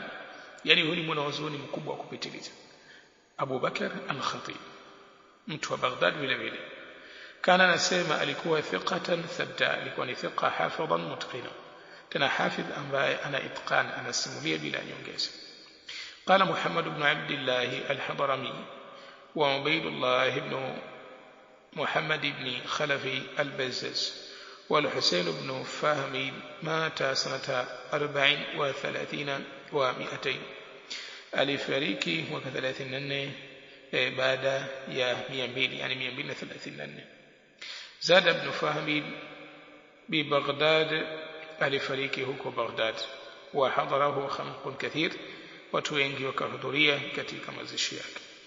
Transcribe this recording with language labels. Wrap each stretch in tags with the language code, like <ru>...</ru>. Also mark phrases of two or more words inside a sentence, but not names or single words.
<sw>Yani huyu ni mwanazuoni mkubwa wa kupitiliza, Abu Bakar al-Khatib, mtu wa Baghdad vile vile. Kana nasema alikuwa</sw> <ar>ثقة ثبتا,</ar> <sw>alikuwa ni</sw> <ar>ثقة حافظا متقنا,</ar> <sw>tena hafidh ambaye ana itqan, anasimulia bila nyongeza.</sw> <ar>قال محمد بن عبد الله الحضرمي وعبيد الله بن محمد بن خلف البزاز والحسين بن فهمي مات سنة 34 و200</ar> <sw>alifariki mwaka 34 baada ya 200 yani 234. Zada ibn Fahmi bi Baghdad, alifariki huko Baghdad.</sw> <ar>وحضره خلق كثير,</ar> <sw>watu wengi wakahudhuria katika mazishi yake.</sw>